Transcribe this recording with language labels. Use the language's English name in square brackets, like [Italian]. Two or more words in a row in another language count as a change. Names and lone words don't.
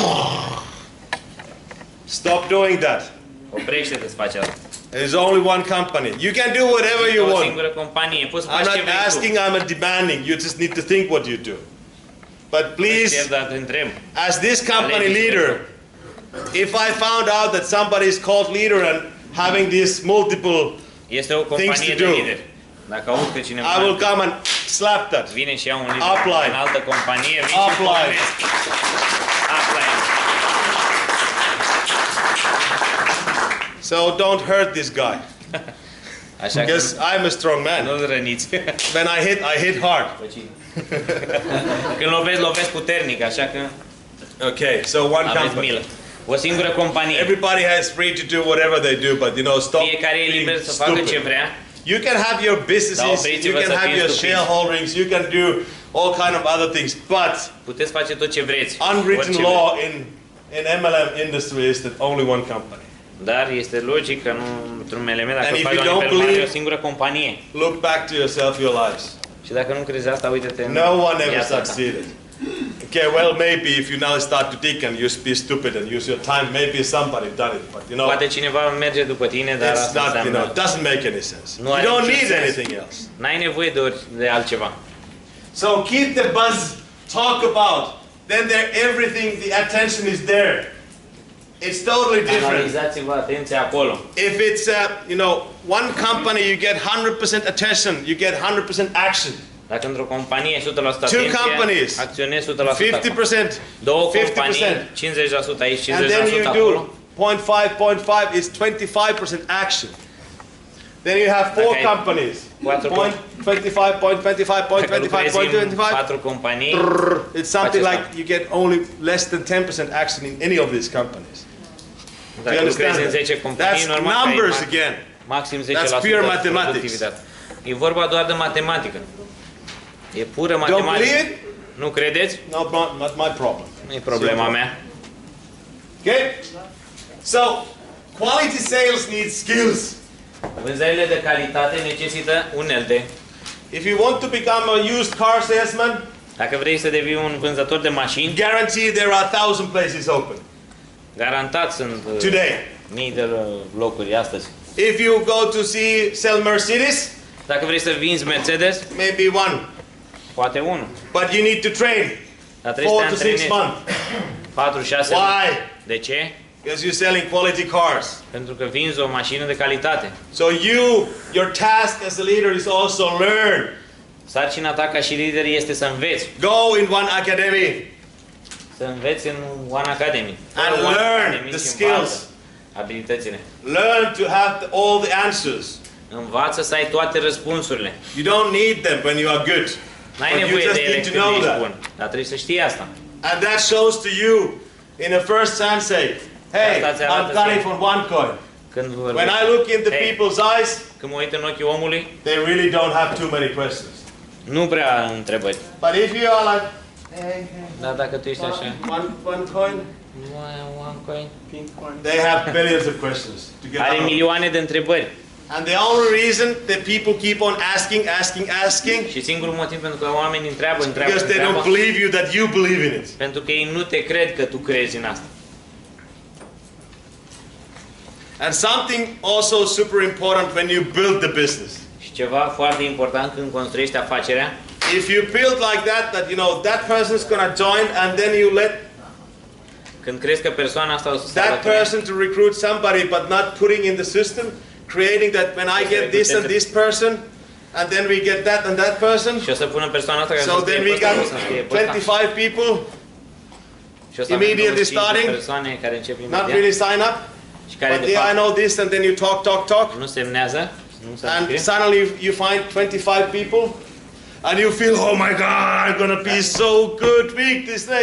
[English] Stop doing that. [Romanian] Oprește-te să faci asta. [English] There's only one company. You can do whatever [Romanian] Este [English] you [Romanian] o [English] want. [Romanian] singură companie, poți să [English] I'm [Romanian] faci ce [English] not [Romanian] vrei [English] asking, [Romanian] tu. [English] I'm not demanding. You just need to think what you do. But please, [Romanian] Cer, dar te întreb. [English] as this company leader, if I found out that somebody is called leader and having these multiple, [Romanian] Este o companie [English] Things to [Romanian] de [English] do. [Romanian] lideri. Dacă aud că cineva [English] I will come and slap that. [Romanian] vine și ia un lider [English] Upline. [Romanian] în altă companie, vin și [English] Upline. [Romanian] pomnesc. [English] Upline. So don't hurt this guy. [Romanian] Așa că [English] Because I'm a strong man. [Romanian] nu-l răniți. [English] When I hit hard. [Romanian] Când lovesc puternic, așa că [English] Okay, so one [Romanian] aveți [English] company. [Romanian] milă. O singură companie. [English] Everybody has free to do whatever they do, but stop [Romanian] Fiecare e [English] being [Romanian] liber să facă ce [English] stupid. [Romanian] vrea. [English] You can have your [Romanian] Dar [English] businesses, [Romanian] opriți-vă [English] you can [Romanian] să [English] have [Romanian] fiți [English] your [Romanian] stupiți. [English] shareholdings, you can do all kind of other things, but [Romanian] Puteți face tot ce vreți. [English] unwritten [Romanian] orice [English] law in MLM industry is that only one company. [Romanian] Dar este logic că nu într-un element, dacă [English] And if [Romanian] faci [English] you [Romanian] la [English] don't [Romanian] nivel mare, [English] believe- [Romanian] e o singură companie. [English] Look back to yourself, your lives. [Romanian] Și dacă nu crezi asta, uite-te în [English] No one ever [Romanian] viața ta. [English] succeeded. Okay, well, maybe if you now start to dig and you be stupid and use your time, maybe somebody done it, but you know, [Romanian] Poate cineva merge după tine, dar [English] it's [Romanian] asta [English] not, you know, [Romanian] înseamnă... [English] doesn't make any sense. [Romanian] Nu [English] You [Romanian] are [English] don't [Romanian] niciun [English] need [Romanian] sens. [English] anything else. [Romanian] N-ai nevoie de altceva. [English] So keep the buzz, talk about, then there everything, the attention is there. It's totally different. [Romanian] Analizați-vă atenția acolo. [English] If it's, you know, one company, you get 100% attention, you get 100% action. [Romanian] Dacă într-o companie 100% atenție, [English] Two companies, [Romanian] acționezi 100% acolo. [English] 50%, [Romanian] Două [English] 50%. [Romanian] companii, 50% aici, 50% [English] And then you [Romanian] acolo. [English] do 0.5 is 25% action. Then you have four Okay. companies. Quattro Point 25, point 25, point [Romanian] Dacă [English] 25, [Romanian] lucrezi [English] point [Romanian] în [English] 25. [Romanian] 4 companii, [English] It's something [Romanian] Faci [English] like [Romanian] asta. [English] you get only less than 10% action in any of these companies. Do you [Romanian] dacă lucrezi în [English] understand [Romanian] 10 [English] that? [Romanian] companii, [English] That's [Romanian] normal că ai [English] numbers again. [Romanian] maxim 10% [English] That's pure mathematics. [Romanian] productivitate. E vorba doar de matematică. E pură [English] Don't [Romanian] matematică. [English] believe it? [Romanian] Nu credeți? [English] No, not my problem. [Romanian] Nu e problema mea. [English] Okay? So, quality sales needs skills. [Romanian] Vânzările de calitate necesită unelte. [English] If you want to become a used car salesman, [Romanian] Dacă vrei să devii un vânzător de mașini, [English] guarantee there are 1,000 places open [Romanian] garantat sunt [English] today. [Romanian] mii de locuri astăzi. [English] If you go to sell Mercedes, [Romanian] Dacă vrei să vinzi Mercedes, [English] maybe one. [Romanian] poate unul. [English] But you need to train [Romanian] Dar trebuie [English] 4 [Romanian] să te [English] to 6 [Romanian] antrenezi [English] months. [Romanian] 4-6 luni. [English] Why? [Romanian] De ce? [English] Because you're selling quality cars. [Romanian] Pentru că vinzi o mașină de calitate. [English] So your task as a leader is also learn. [Romanian] Sarcina ta ca și lider este să înveți. [English] Go in one academy [Romanian] Să înveți în One Academy. [English] and [Romanian] One [English] learn [Romanian] Academy [English] the [Romanian] și [English] skills. [Romanian] învață abilitățile. [English] Learn to have all the answers. [Romanian] Învață să ai toate răspunsurile. [English] You don't need them when you are good. [Romanian] N-ai [English] But you [Romanian] nevoie [English] just [Romanian] de ele [English] need to [Romanian] când [English] know [Romanian] ești [English] that. [Romanian] bun. Dar trebuie să știi asta. [English] And that shows to you in a first handshake, hey, [Romanian] Asta ți [English] I'm [Romanian] arată [English] coming [Romanian] să- [English] from OneCoin. [Romanian] Când [English] When I look into [Romanian] Hey. [English] people's eyes, [Romanian] Când mă uit în ochii omului, [English] they really don't have too many questions. [Romanian] nu prea întrebări. [English] But if you are like, hey, [Romanian] Dar dacă tu ești așa, [English] one coin, one coin, they have billions of questions to get [Romanian] are [English] out of. [Romanian] milioane de întrebări. [English] And the only reason that people keep on asking, [Romanian] Și singurul motiv pentru că oamenii întreabă, [English] because they don't believe you that you believe in it. [Romanian] pentru că ei nu te cred că tu crezi în asta. [English] And something also super important when you build the business. [Romanian] Și ceva foarte important când construiești afacerea, [English] If you build like that you know that person's gonna join, and then you let [Romanian] când crezi că persoana asta o să se [English] that [Romanian] alăture, [English] person to recruit somebody, but not putting in the system, creating that when I get this and this person, and then we get that and that person, [Romanian] și o să pună persoana asta care [English] so [Romanian] să [English] then [Romanian] scrie [English] we [Romanian] pe ăsta, [English] got [Romanian] o să scrie pe ăsta. [English] 25 people [Romanian] Și o să avem [English] immediately [Romanian] 25 de [English] starting, [Romanian] persoane care încep [English] not [Romanian] imediat [English] really sign up, [Romanian] și care [English] but [Romanian] de [English] yeah, I [Romanian] fapt [English] know this, and then you talk, [Romanian] nu semnează, nu se [English] and [Romanian] înscrie. [English] suddenly you find 25 people, and you feel, oh my God, I'm gonna be so good week this day.